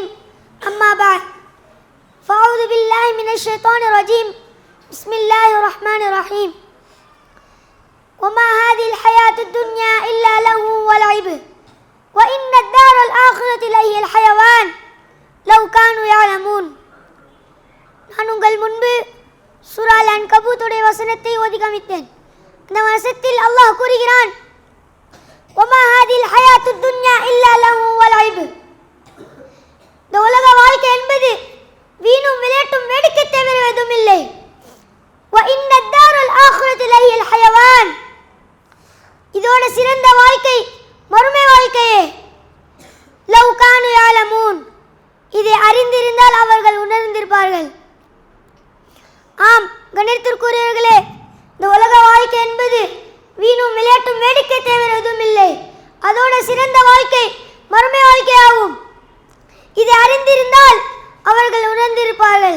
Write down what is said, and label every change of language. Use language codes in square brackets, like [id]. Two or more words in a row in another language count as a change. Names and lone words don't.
[ar] أما بعد فأعوذ بالله من الشيطان الرجيم. بسم الله الرحمن الرحيم. وما هذه الحياة الدنيا إلا لهو ولعب وإن الدار الآخرة لهي الحيوان لو كانوا يعلمون. [ta] நான் உங்கள் முன்பு சூரா அன்கபூத்துடைய வசனத்தை ஓதி காமித்தேன். இந்த வசனத்தில் அல்லாஹ் கூறுகிறான், [ar] وما هذه الحياة الدنيا إلا لهو ولعب. [ta] இந்த உலக வாழ்க்கை என்பது வீணும் விளையாட்டும் வேடிக்கை தவிர எதுவும் இல்லை. [ar] وإن الدار الآخرة لهي الحيوان. [ta] இதோட சிறந்த வாழ்க்கை மறுமை வாழ்க்கையே. [ar] لو كانوا يعلمون. [ta] இதை அறிந்திருந்தால் அவர்கள் உணர்ந்திருப்பார்கள். ஆம் கணித்திற்குரியவர்களே, இந்த உலக வாழ்க்கை என்பது வீணும் விளையாட்டும் வேடிக்கை தவிர எதுவும் இல்லை. அதோட சிறந்த வாழ்க்கை மறுமை வாழ்க்கையாகும். இதை அறிந்திருந்தால் அவர்கள் உணர்ந்திருப்பார்கள்.